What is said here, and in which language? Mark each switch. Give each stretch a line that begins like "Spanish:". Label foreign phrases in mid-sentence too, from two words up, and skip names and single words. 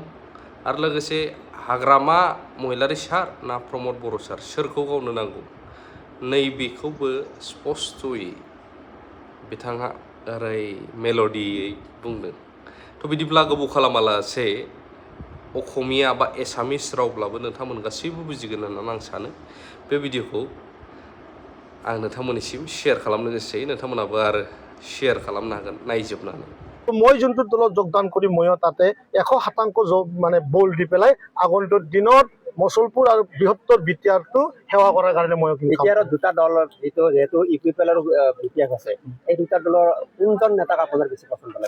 Bodo: आरो लोगोसे हाग्रामा महिलारि सार ना प्रमद बर' सार, सोरखौ गावनो नांगौ, नैबेखौबो स्पष्टयै बिथाङा ओरै मेल'डियै बुंदों। थ' बिदिब्ला गोबाव खालामालासे अखमिया बा एसामिस रावब्लाबो नोंथांमोन गासैबो बुजिगोन होननानै आं सानो। बे भिडिअखौ आं नोंथांमोननिसिम शेयार खालामनो गोसो जायो, नोंथांमोनाबो आरो शेयार खालामनो हागोन नायजोबनानै।
Assamese: মই যোনটো দলত যোগদান কৰি ময়ো তাতে 100% মানে বল দি পেলাই আগন্তুক দিনত মচলপুৰ আৰু বৃহত্তৰ বিটিআৰটো সেৱা কৰাৰ কাৰণে মই বিটিআৰৰ দুটা দলৰ যেহেতু ইউপিপিএলৰ বিটিআৰ আছে, এই দুটা দলৰ কোনজন নেতাক আপোনাৰ বেছি পছন্দ লাগে?